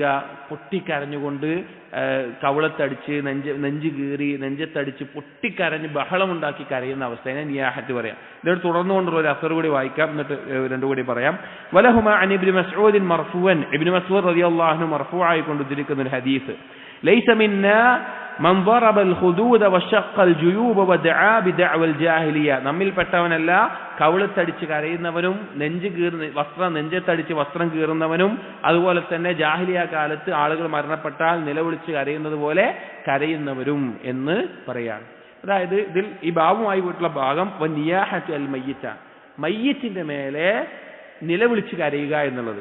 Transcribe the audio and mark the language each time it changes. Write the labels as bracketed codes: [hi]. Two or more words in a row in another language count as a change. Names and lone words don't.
[ml] പൊട്ടിക്കരഞ്ഞുകൊണ്ട് കവളത്തടിച്ച് നെഞ്ച് കീറി നെഞ്ചത്തടിച്ച് പൊട്ടിക്കരഞ്ഞ് ബഹളമുണ്ടാക്കി കരയുന്ന അവസ്ഥയെ നിയാഹത്ത് പറയാം. ഇതോട് തുടർന്നുകൊണ്ടുള്ള ഒരു അസർ കൂടി വായിക്കാം, എന്നിട്ട് 2 കൂടി പറയാം. [ar] ولهما عن ابن مسعود مرفوعا, [ml] ഇബ്നു മസ്ഊദ് റളിയല്ലാഹു അൻഹു മർഫൂആയി കൊണ്ട് ഉദ്ധരിക്കുന്ന ഒരു ഹദീസ്, [ar] ليس منا من ضرب الخدود وشق الجيوب ودعا بدعوى الجاهليه, [ml] നമ്മിൽപ്പെട്ടവനല്ല കവിളത്തടിച്ച് കരയുന്നവനും നെഞ്ചത്തടിച്ച് വസ്ത്രം കീറുന്നവനും അതുപോലെ തന്നെ ജാഹിലിയ കാലത്ത് ആളുകൾ മരണപ്പെട്ടാൽ നിലവിളിച്ച് കരയുന്നത് പോലെ കരയുന്നവരും എന്ന് പറയാണ്. അതായത് ഇതിൽ ഈ ബാബുമായി പോയിട്ടുള്ള ഭാഗം [ar] والنياحة على الميت, [ml] മയ്യിത്തിന്റെ മേലെ നിലവിളിച്ച് കരയുക എന്നുള്ളത്.